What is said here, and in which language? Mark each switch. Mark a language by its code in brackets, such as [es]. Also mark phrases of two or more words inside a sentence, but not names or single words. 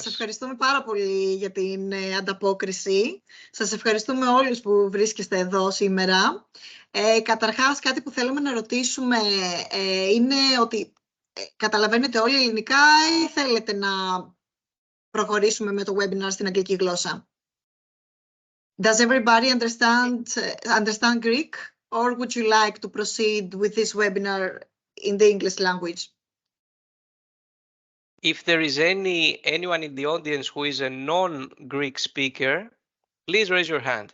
[el] ευχαριστούμε πάρα πολύ για την ανταπόκριση. Σας ευχαριστούμε όλους που βρίσκεστε εδώ σήμερα. Καταρχάς, κάτι που θέλουμε να ρωτήσουμε είναι ότι καταλαβαίνετε όλοι ελληνικά ή θέλετε να προχωρήσουμε με το webinar στην αγγλική γλώσσα? [en] Does everybody understand Greek, or would you like to proceed with this webinar in the English language? If there is anyone in the audience who is a non-Greek speaker, please raise your hand.